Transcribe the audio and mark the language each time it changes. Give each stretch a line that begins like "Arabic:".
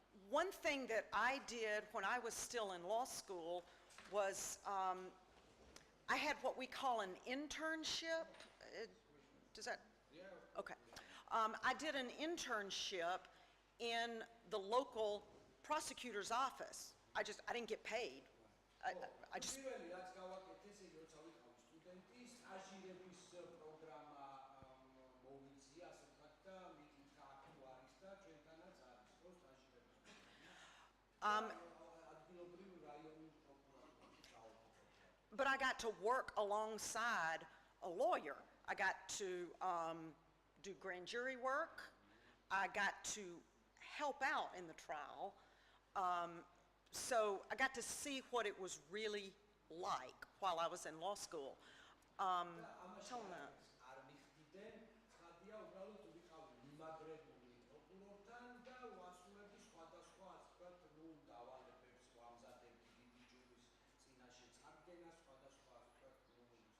English: One thing that I did when I was still in law school was I had what we call an internship. Does that? Yeah. Okay. I did an internship in the local prosecutor's office. I didn't get paid. I just,
Georgian: პირველი რაც გავაკეთე, ესე იგი როცა ვიყავი სტუდენტი, სტაჟირების პროგრამა მოვიწია, ასე ვთქვათ და მიკითხა აქ თუ არის და ჩვენთანაც არის, ხო, სტაჟირების პროგრამა. ადგილობრივ რაიონულ პროკურატურაში დავუყო.
English: but I got to work alongside a lawyer. I got to do grand jury work. I got to help out in the trial. So I got to see what it was really like while I was in law school. Tell them that.
Georgian: არ მიხდიდან, ხადია უბრალოდ ვიყავი მიმაგრებული პროკურორთან და ვასრულებდი სხვადასხვა, ასე ვთქვათ, დავალებებს, ვამზადებდი დიდი ჯურის წინაშე წარდგენას, სხვადასხვა, ასე ვთქვათ,